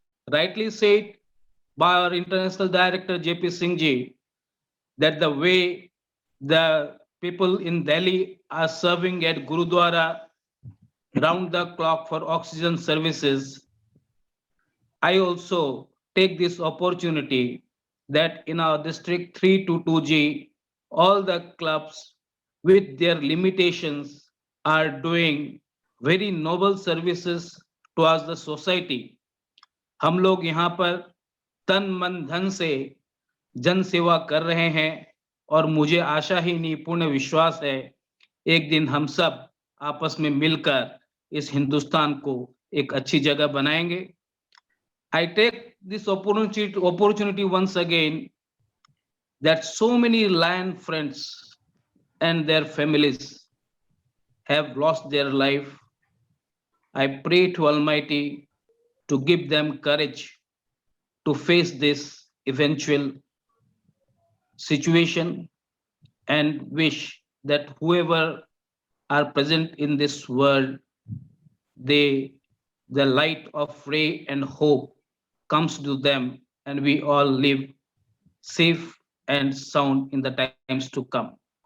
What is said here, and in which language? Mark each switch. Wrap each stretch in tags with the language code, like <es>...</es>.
<en>Rightly said by our international director JP Singh ji that the way the people in Delhi are serving at Gurudwara round the clock for oxygen services, I also take this opportunity that in our district 322G, all the clubs with their limitations are doing very noble services towards the society.</en> <hi>हम लोग यहाँ पर तन मन धन से जन सेवा कर रहे हैं और मुझे आशा ही नहीं पूर्ण विश्वास है एक दिन हम सब आपस में मिलकर इस हिंदुस्तान को एक अच्छी जगह बनाएंगे.</hi> <en>I take this opportunity once again that so many lion friends and their families have lost their life. I pray to Almighty to give them courage to face this eventual situation and wish that whoever are present in this world, the light of ray and hope comes to them and we all live safe and sound in the times to come.</en>